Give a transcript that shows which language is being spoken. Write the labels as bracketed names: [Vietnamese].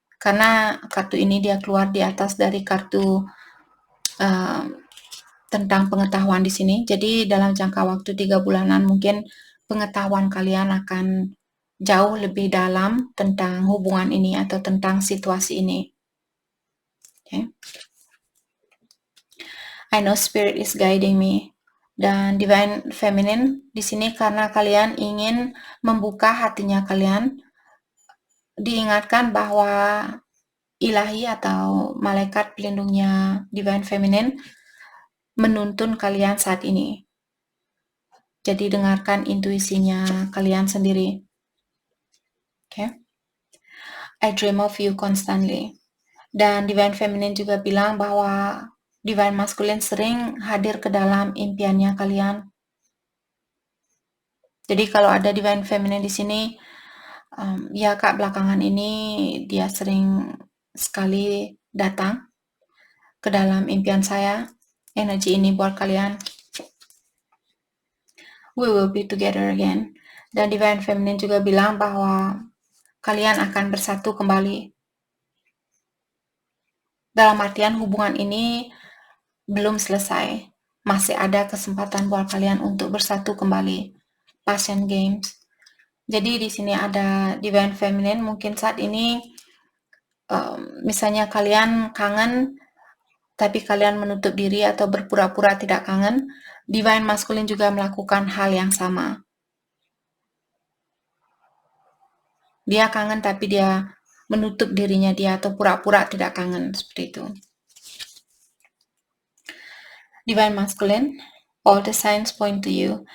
[Indonesian] Karena kartu ini dia keluar di atas dari kartu tentang pengetahuan di sini. Jadi dalam jangka waktu 3 bulanan mungkin pengetahuan kalian akan jauh lebih dalam tentang hubungan ini atau tentang situasi ini. Okay. [English] I know spirit is guiding me. [Indonesian] Dan divine feminine di sini karena kalian ingin membuka hatinya kalian, diingatkan bahwa ilahi atau malaikat pelindungnya divine feminine menuntun kalian saat ini. Jadi dengarkan intuisinya kalian sendiri. Okay. [English] I dream of you constantly. [Indonesian] Dan divine feminine juga bilang bahwa divine masculine sering hadir ke dalam impiannya kalian. Jadi kalau ada divine feminine di sini, ya Kak, belakangan ini dia sering sekali datang ke dalam impian saya. Energi ini buat kalian. [English] We will be together again. [Indonesian] Dan divine feminine juga bilang bahwa kalian akan bersatu kembali. Dalam artian hubungan ini belum selesai. Masih ada kesempatan buat kalian untuk bersatu kembali. [English] Passion games. [Indonesian] Jadi di sini ada divine feminine. Mungkin saat ini misalnya kalian kangen tapi kalian menutup diri atau berpura-pura tidak kangen. Divine masculine juga melakukan hal yang sama. Dia kangen tapi dia menutup dirinya dia atau pura-pura tidak kangen, seperti itu. [English] Divine masculine, all the signs point to you.